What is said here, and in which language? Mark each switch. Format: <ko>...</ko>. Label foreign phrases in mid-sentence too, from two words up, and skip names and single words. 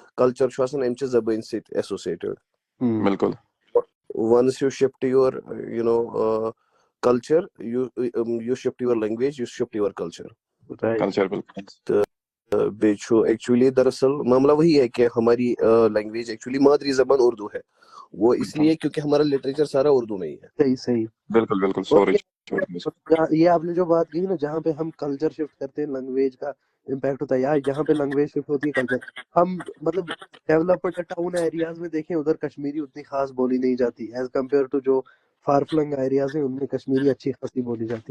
<ks>culture چھُ آسان اَمہِ چہِ زبٲنۍ سۭتۍ associated.</ks> <ur>بالکل.</ur> <en>Once you shift your culture, you shift your language, you shift your culture.</en> <ur>کلچر بالکل.</ur> <ks>بیٚیہِ چھُ</ks> <ur>ایکچولی دراصل معاملہ وہی ہے کہ ہماری لینگویج ایکچولی مادری زبان اردو ہے, وہ اس لیے کیونکہ ہمارا لٹریچر سارا اردو میں ہی ہے. صحیح. بالکل بالکل. سوری یہ آپ نے جو بات کہی نا, جہاں پہ ہم</ur> <en>culture shift</en> <ur>کرتے ہیں لینگویج کا امپیکٹ ہوتا ہے, یا جہاں پہ</ur> <en>language shift</en> <ur>ہوتی ہے کلچر, ہم مطلب</ur> <en>developed town areas</en> <ur>میں دیکھیں ادھر کشمیری اتنی خاص بولی نہیں جاتی</ur> <en>as compared to</en> <ur>جو</ur> <en>far flung areas</en> <ur>ہیں ان میں کشمیری اچھی خاصی بولی جاتی ہے.</ur>